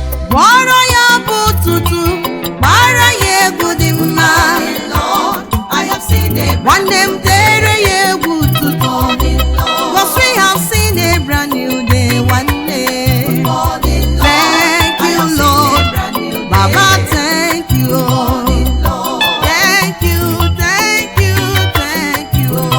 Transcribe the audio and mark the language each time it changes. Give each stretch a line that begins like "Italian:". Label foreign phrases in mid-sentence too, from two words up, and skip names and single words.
Igbo: Gbọrọ ya bụ tutu, gbara ya egwu dị mma. Nwanne m dere ya egwu tutu.
English: 'Cause we have seen a brand new day, nwanne. Thank you, Lord. Baba, thank you. Thank you, thank you, thank you.